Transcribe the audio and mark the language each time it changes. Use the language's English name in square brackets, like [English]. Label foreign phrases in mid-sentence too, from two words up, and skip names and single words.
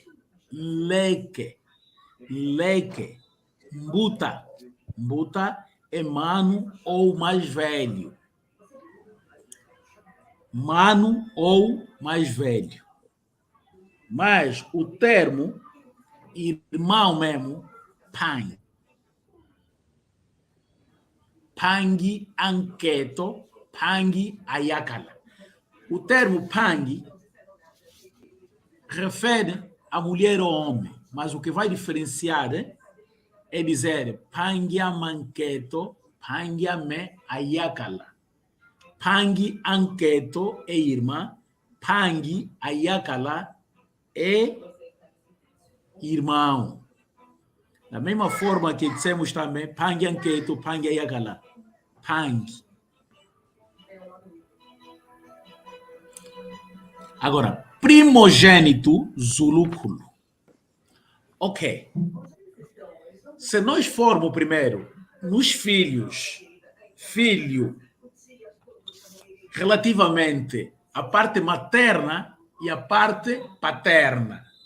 [Kongo] Leque. Leque. Mbuta. [Portuguese] Mbuta é mano ou mais velho. Mano ou mais velho. Mas o termo irmão mesmo, [Kongo] Pang. Pang anketo, Pang ayakala. [Portuguese] O termo Pang refere a mulher ou homem, mas o que vai diferenciar é dizer [Kongo] Pangia manketo, Pangia me ayakala. Pang anketo [Portuguese] é irmã, [Kongo] Pang ayakala [Portuguese] é irmão. Da mesma forma que dissemos também, [Kongo] Pang anketo, Pang ayakala. Pang. [Portuguese] Agora, primogênito Zuluculo. Ok. Se nós formos primeiro nos filhos, filho, relativamente à parte materna e à parte paterna.